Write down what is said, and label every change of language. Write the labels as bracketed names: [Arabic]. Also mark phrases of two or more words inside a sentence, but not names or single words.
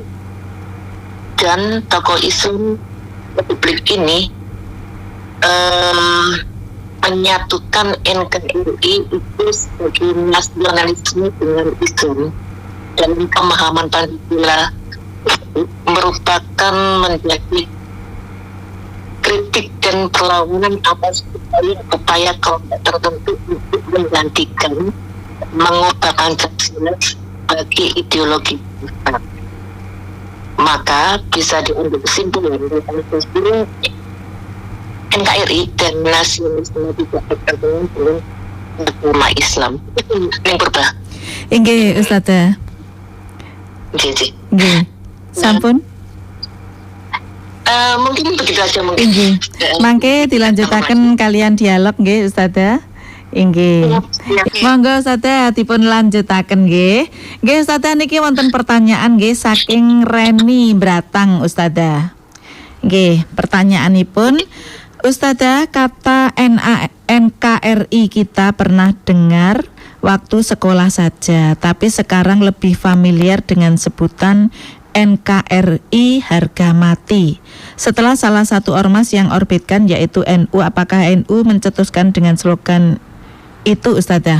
[Indonesian] Dan tokoh Islam Republik ini menyatukan NKRI itu sebagai nasionalisme dengan Islam, dan pemahaman Pancasila merupakan menjadi kritik dan perlawanan atas upaya kelompok tertentu untuk menggantikan, mengubah Pancasila sebagai ideologi besar. Maka bisa diambil kesimpulan bahwa Pancasila, NKRI dan nasionalisme tidak berkaitan dengan agama Islam. Yang berubah. [Javanese] Inggih, Ustazah. Nggih. Sampun. [Indonesian] Mungkin begitu aja mungkin. [Javanese] Inggih. Mangke dilanjutaken kalian dialog nggih, Ustazah. Inggih. Monggo Ustazah dipun lanjutaken nggih. Nggih Ustazah niki wonten pertanyaan nggih saking Reni Bratang Ustazah. Nggih, pertanyaanipun [Indonesian] Ustazah, kata NKRI kita pernah dengar waktu sekolah saja, tapi sekarang lebih familiar dengan sebutan NKRI harga mati. Setelah salah satu ormas yang orbitkan yaitu NU, apakah NU mencetuskan dengan slogan itu Ustazah?